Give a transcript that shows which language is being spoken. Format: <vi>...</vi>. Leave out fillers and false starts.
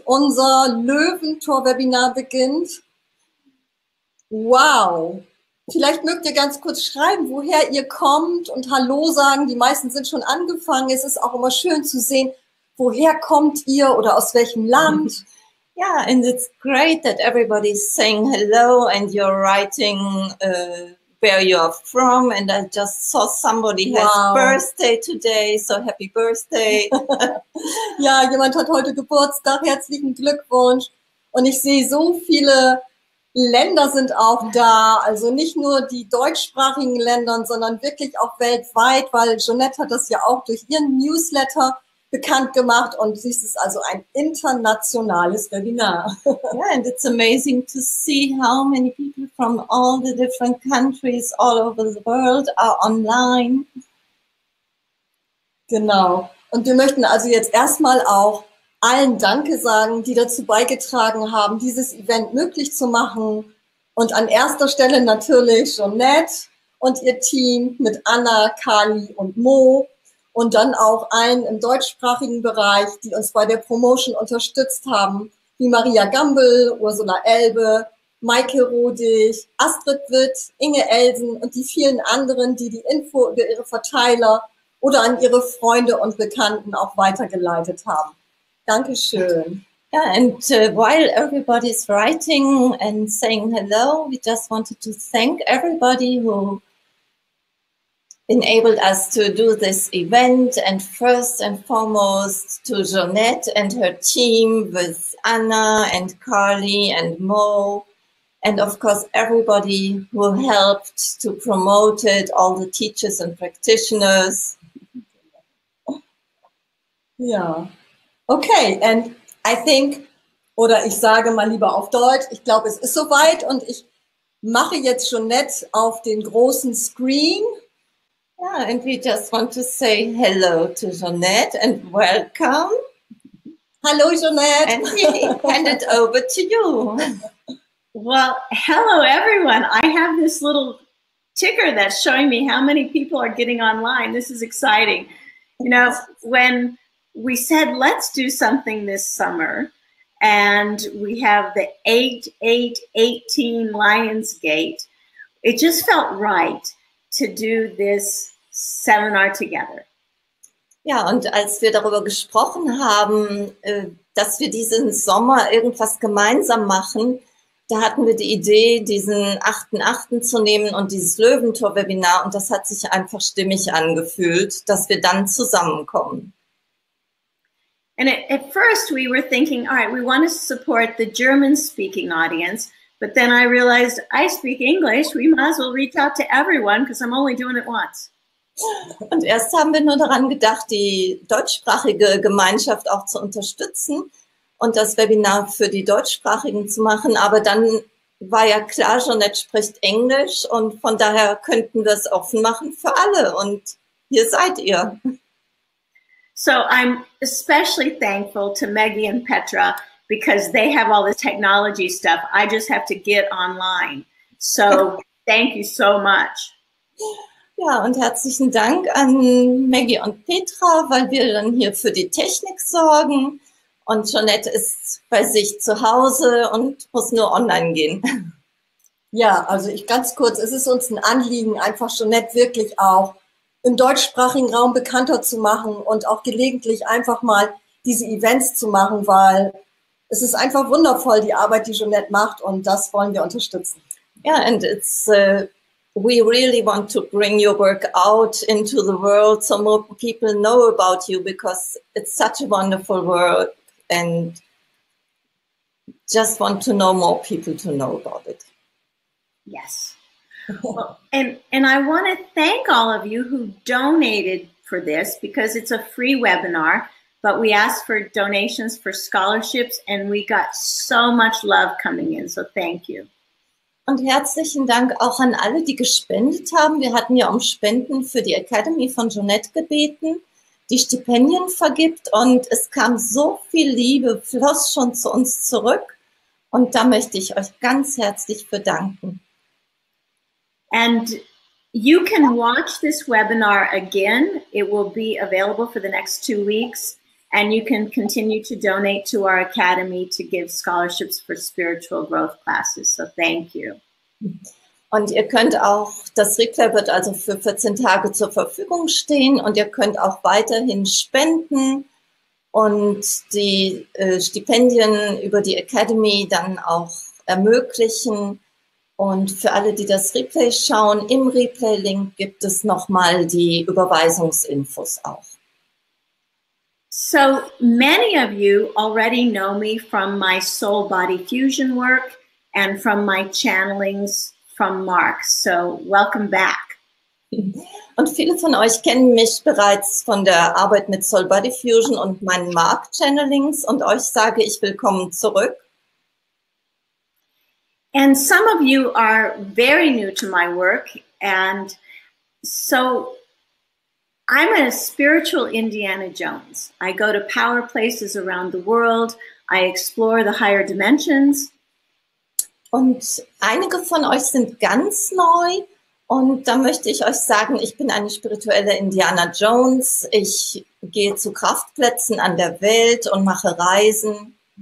<de>Unser Löwentor-Webinar beginnt. Wow. Vielleicht mögt ihr ganz kurz schreiben, woher ihr kommt und Hallo sagen. Die meisten sind schon angefangen. Es ist auch immer schön zu sehen, woher kommt ihr oder aus welchem Land.</de> <en>Yeah, and it's great that everybody's saying hello and you're writing where you're from. And I just saw somebody has birthday today, so happy birthday.</en> <de>Ja, jemand hat heute Geburtstag, herzlichen Glückwunsch. Und ich sehe so viele Länder sind auch da, also nicht nur die deutschsprachigen Länder, sondern wirklich auch weltweit, weil Jonette hat das ja auch durch ihren Newsletter bekannt gemacht und dies ist also ein internationales Webinar.</de> <en>Yeah, and it's amazing to see how many people from all the different countries all over the world are online.</en> <de>Genau. Und wir möchten also jetzt erstmal auch allen Danke sagen, die dazu beigetragen haben, dieses Event möglich zu machen. Und an erster Stelle natürlich Jonette und ihr Team mit Anna, Kali und Mo. Und dann auch allen im deutschsprachigen Bereich, die uns bei der Promotion unterstützt haben, wie Maria Gambel, Ursula Elbe, Maike Rodig, Astrid Witt, Inge Elsen und die vielen anderen, die die Info über ihre Verteiler oder an ihre Freunde und Bekannten auch weitergeleitet haben. Dankeschön.</de> <en>Yeah, and while everybody's writing and saying hello, we just wanted to thank everybody who enabled us to do this event, and first and foremost to Jonette and her team with Anna and Carly and Mo, and of course everybody who helped to promote it, all the teachers and practitioners.</en> <de>Ja, okay,</de> <en>and I think,</en> <de>oder ich sage mal lieber auf Deutsch, ich glaube, es ist soweit und ich mache jetzt Jonette auf den großen Screen.</de> <en>Yeah, and we just want to say hello to Jonette and welcome. Hello, Jonette. And we hand it over to you. Well, hello, everyone. I have this little ticker that's showing me how many people are getting online. This is exciting. You know, when we said, let's do something this summer, and we have the 8-8-18 Lionsgate, it just felt right to do this seminar together.</en> <de>Ja, und als wir darüber gesprochen haben, dass wir diesen Sommer irgendwas gemeinsam machen, da hatten wir die Idee, diesen 8.8. zu nehmen und dieses Löwentor-Webinar, und das hat sich einfach stimmig angefühlt, dass wir dann zusammenkommen.</de> <en>And at first we were thinking, all right, we want to support the German-speaking audience, but then I realized I speak English. We might as well reach out to everyone because I'm only doing it once.</en> <de>Und erst haben wir nur daran gedacht, die deutschsprachige Gemeinschaft auch zu unterstützen und das Webinar für die Deutschsprachigen zu machen. Aber dann war ja klar, Jonette spricht Englisch und von daher könnten wir es offen machen für alle. Und hier seid ihr.</de> <en>So I'm especially thankful to Maggie and Petra because they have all this technology stuff. I just have to get online. So thank you so much.</en> <de>Ja, und herzlichen Dank an Maggie und Petra, weil wir dann hier für die Technik sorgen. Und Jonette ist bei sich zu Hause und muss nur online gehen. Ja, also ganz kurz, es ist uns ein Anliegen, einfach Jonette wirklich auch im deutschsprachigen Raum bekannter zu machen und auch gelegentlich einfach mal diese Events zu machen, weil es ist einfach wundervoll, die Arbeit, die Jonette macht, und das wollen wir unterstützen.</de> <en>Yeah, and it's we really want to bring your work out into the world so more people know about you, because it's such a wonderful work and just want to know more people to know about it. Yes. Well, and I want to thank all of you who donated for this, because it's a free webinar, but we asked for donations for scholarships and we got so much love coming in. So thank you.</en> <de>Und herzlichen Dank auch an alle, die gespendet haben. Wir hatten ja um Spenden für die Academy von Jonette gebeten, die Stipendien vergibt. Und es kam so viel Liebe, floss schon zu uns zurück. Und da möchte ich euch ganz herzlich für danken.</de> <en>And you can watch this webinar again. It will be available for the next 2 weeks. And you can continue to donate to our academy to give scholarships for spiritual growth classes. So thank you.</en> <de>Und ihr könnt auch, das Replay wird also für 14 Tage zur Verfügung stehen und ihr könnt auch weiterhin spenden und die Stipendien über die Academy dann auch ermöglichen. Und für alle, die das Replay schauen, im Replay-Link gibt es nochmal die Überweisungsinfos auch.</de> <en>So many of you already know me from my soul body fusion work and from my channelings from Mark. So welcome back.</en> <de>Und viele von euch kennen mich bereits von der Arbeit mit Soul Body Fusion und meinen Mark Channelings und euch sage ich willkommen zurück.</de> <en>And some of you are very new to my work, and so I'm a spiritual Indiana Jones. I go to power places around the world. I explore the higher dimensions.</en> <de>Und einige von euch sind ganz neu und da möchte ich euch sagen, ich bin eine spirituelle Indiana Jones. Ich gehe zu Kraftplätzen an der Welt und mache Reisen.</de>